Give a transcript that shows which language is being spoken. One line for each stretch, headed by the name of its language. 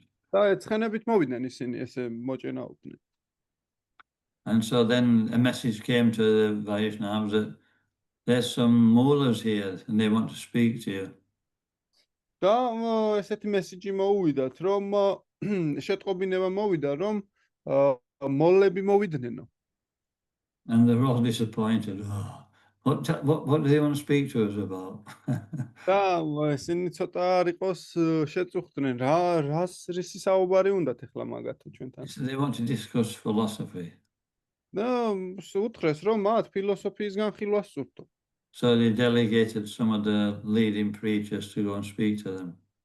Georgian: და ეცხენებით მოვიდნენ ისინი, ესე მოჭენაობდნენ.
English: And so then a message came to the Vaishnavas that there's some mullahs here and they want to speak to you.
Georgian: და ესეთი მესიჯი მოუვიდათ, რომ შეტყობინება მოვიდა, რომ მოლები მოვიდნენ.
English: And they're all disappointed. Oh, what do they want to speak to us about?
Georgian: და ესენი ცოტა არ იყოს შეწუხდნენ, რისი საუბარი უნდათ ახლა მაგათო ჩვენთან.
English: So they want to discuss philosophy.
Georgian: და უთხრეს, რომ მათ ფილოსოფიისგან ხილვა სურთო.
English: So they delegated some of the leading preachers to go and speak to them.